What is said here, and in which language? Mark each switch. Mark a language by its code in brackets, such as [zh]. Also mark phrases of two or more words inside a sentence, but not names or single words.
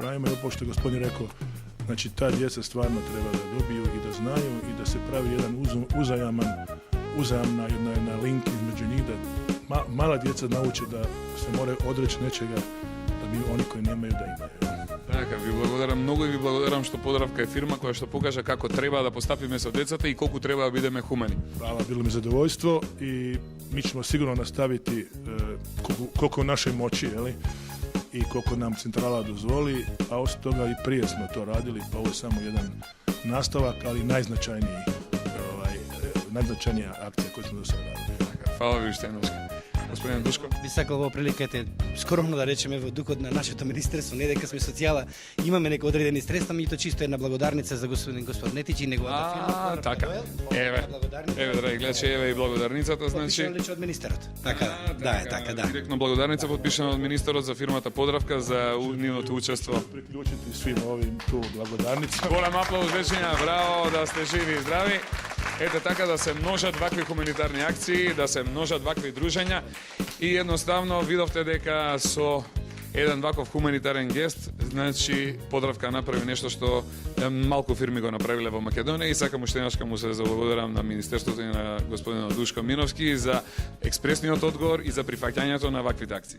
[hr] I ovo što je gospodin rekao, znači ta djeca stvarno treba da dobiju i da znaju i da se pravi jedan uzajamna jedna link između njih, da mala djeca nauče da se moraju odreći nečega da bi oni koji nemaju da imaju. [mk] Така, ви благодарам многу и ви благодарам што Подравка е фирма која што покажа како треба да постапиме со децата и колку треба да бидеме хумани. [hr] Hvala, bilo mi zadovoljstvo i mi ćemo sigurno nastaviti koliko u našoj moći, jeli? I koliko nam centrala dozvoli, a osim toga i prije smo to radili, pa ovo je samo jedan nastavak, ali najznačajnija akcija koju smo do sada radili. [mk] Фала ви уште еднаш. Господин Душко. Би сакал во приликата скромно да речеме во духот на нашето министерство, не дека сме социјала, имаме некои одредени средства, меѓутоа чисто една благодарница за господин Нетич и неговата фирма. Така. Еве, драги гледачи, еве и благодарницата, значи. Лично од министерот. Така, да, така, да. Директно благодарница подпишана од министерот за фирмата Подравка за нивното учество. [hr] Приклучiti svim ovim tu благодарница. [mk] Голем аплауз вечења, браво, да сте живи и здрави. Ете така да се множат вакви хуманитарни акции, да се множат вакви дружења и едноставно видовте дека со еден ваков хуманитарен гест, значи Подравка направи нешто што малку фирми го направиле во Македонија и сакам уште еднаш му се заблагодарам на Министерството и на господинот Душко Миновски за експресниот одговор и за прифаќањето на ваквите акции.